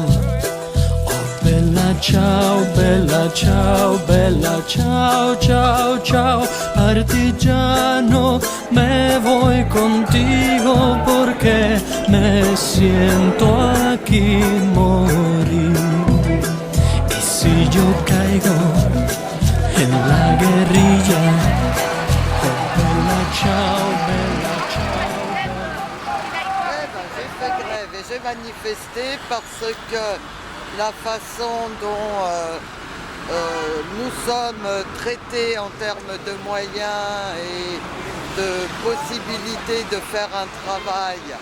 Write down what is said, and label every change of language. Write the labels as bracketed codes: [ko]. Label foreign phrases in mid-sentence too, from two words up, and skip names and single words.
[it] Oh bella ciao, bella ciao, bella ciao, ciao, ciao. Partigiano, [es] me voy contigo porque me siento aquí morir. Y si yo caigo en la guerrilla, [it] oh bella ciao, bella ciao. [fr] J'ai manifesté parce que la façon dont nous sommes traités en termes de moyens et de possibilités de faire un travail